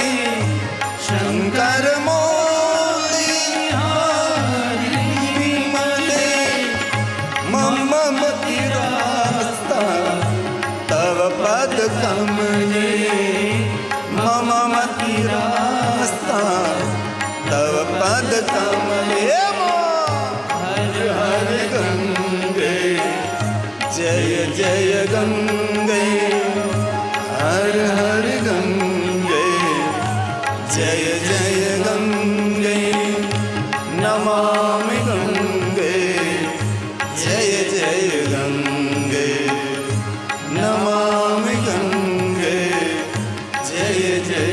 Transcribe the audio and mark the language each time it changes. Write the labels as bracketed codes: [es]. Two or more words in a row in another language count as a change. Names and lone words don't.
[sa] शंकर मौली हारिणी विमले मम मतिरास्ता तव पद कमले मम मतिरास्ता तव पद कमले [hi] हर हर गंगे जय जय गंगे हर हर गंगे जय जय गंगे [sa] नमामि गंगे [hi] जय जय गंगे [sa] नमामि गंगे [hi] जय जय